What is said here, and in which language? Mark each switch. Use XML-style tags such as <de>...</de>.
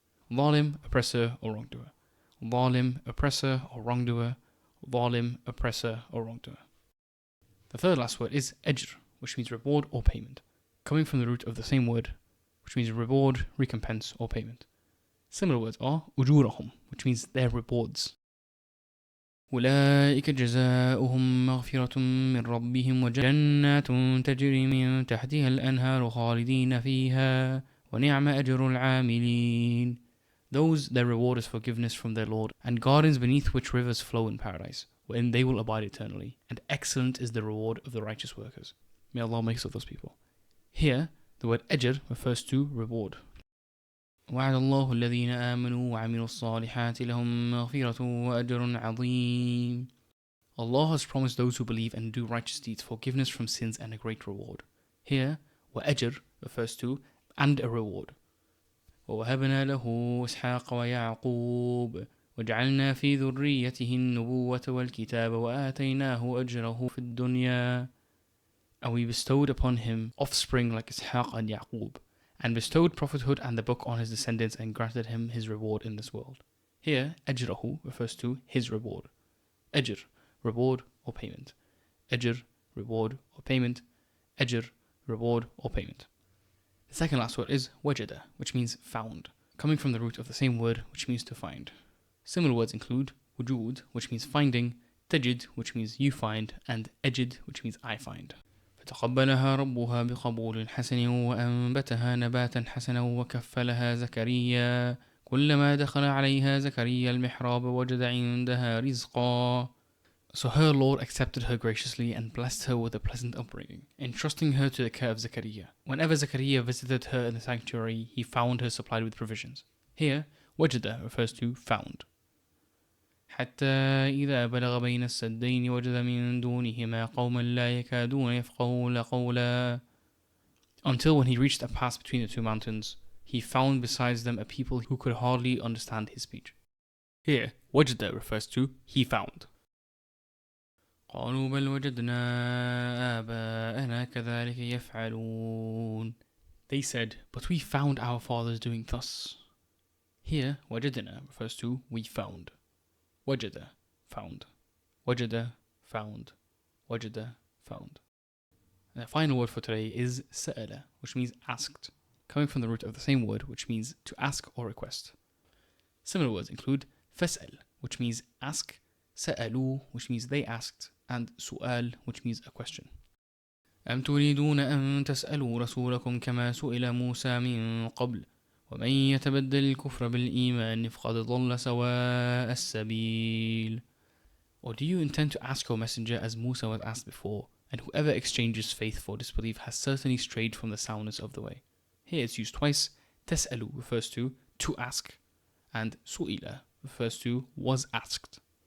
<en>Zalim, oppressor or wrongdoer. Zalim, oppressor or wrongdoer. Zalim, oppressor or wrongdoer. The third last word is ajr, which means reward or payment, coming from the root of the same word, which means reward, recompense, or payment. Similar words are ujurahum, which means their rewards.</en> <ar>أولئك جزاؤهم مغفرة من ربهم وجنات تجري من تحتها الأنهار خالدين فيها ونعم أجر العاملين.</ar> <en>Those their reward is forgiveness from their Lord, and gardens beneath which rivers flow in paradise, wherein they will abide eternally, and excellent is the reward of the righteous workers. May Allah make us of those people. Here, the word ajr refers to reward.</en> <ar>وعد الله الذين آمنوا وعملوا الصالحات لهم مغفرة وأجر عظيم.</ar> <en>Allah has promised those who believe and do righteous deeds forgiveness from sins and a great reward. Here, وأجر refers to and a reward.</en> <ar>ووهبنا له إسحاق ويعقوب وجعلنا في ذريته النبوة والكتاب وآتيناه أجره في الدنيا.</ar> <en>And we bestowed upon him offspring like Ishaq and Yaqub, and bestowed prophethood and the book on his descendants and granted him his reward in this world. Here, ajrahu refers to his reward. Ajr, reward or payment. Ajr, reward or payment. ajr, reward or payment. The second last word is wajada, which means found, coming from the root of the same word, which means to find. Similar words include wujud, which means finding, tajid, which means you find, and ajid, which means I find.</en> <ar>فتقبلها ربها بقبول حسن وأنبتها نباتا حسنا وكفلها زكريا كلما دخل عليها زكريا المحراب وجد عندها رزقا.</ar> <en>So her Lord accepted her graciously and blessed her with a pleasant upbringing, entrusting her to the care of Zechariah. Whenever Zechariah visited her in the sanctuary, he found her supplied with provisions. Here, wajada refers to found.</en> <ar>حتى إذا بلغ بين السدين وجد من دونهما قوما لا يكادون يفقهون قولا.</ar> <en>Until when he reached a pass between the two mountains, he found besides them a people who could hardly understand his speech. Here, wajada refers to he found.</en> <ar>قالوا بل وجدنا آباءنا كذلك يفعلون.</ar> <en>They said, but we found our fathers doing thus. Here, wajadna refers to we found. Wajada, found. Wajada, found. Wajada, found. And the final word for today is sa'ala, which means asked, coming from the root of the same word, which means to ask or request. Similar words include fas'al, which means ask, sa'alu, which means they asked, and su'al, which means a question.</en> <ar>أم تريدون أن تسألوا رسولكم كما سئل موسى من قبل ومن يتبدل الكفر بالإيمان فقد ضل سواء السبيل.</ar> <en>Or do you intend to ask your messenger as Musa was asked before, and whoever exchanges faith for disbelief has certainly strayed from the soundness of the way. Here it's used twice. تسألوا refers to ask, and سئل refers to was asked.</en>